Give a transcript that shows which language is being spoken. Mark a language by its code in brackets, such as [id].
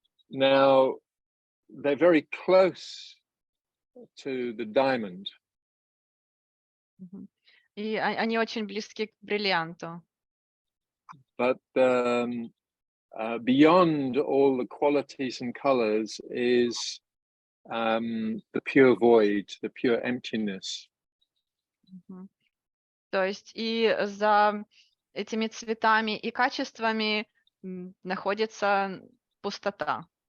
[en] Now, they're very close to the diamond. Мгм. [ru] И они очень близки к бриллианту. [en] But beyond all the qualities and colors is the pure void, the pure emptiness. Мгм. [ru] То есть и за этими цветами и качествами находится пустота.